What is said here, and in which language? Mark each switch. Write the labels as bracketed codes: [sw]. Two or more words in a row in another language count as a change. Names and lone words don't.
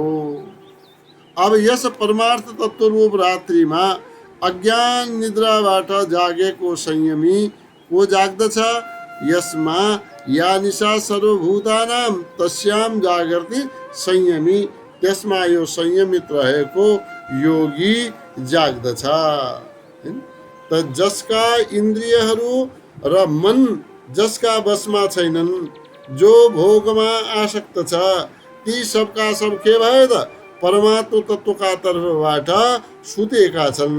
[ne] अब यस परमार्थ तत्त्व रूप रात्रिमा अज्ञान निद्राबाट जागेको संयमी को जाग्दछ, यसमा [sa] या निशा सर्वभूतानां तस्याम जागृति संयमी, [ne] त्यसमा यो संयमित रहेको योगी जाग्दछ। त जसका इन्द्रियहरू र मन जसका बसमा छैनन्, जो भोगमा आसक्त छ, ती सबका सब के भए त परमात्मा तत्त्वका तर्फबाट सुतेका छन्।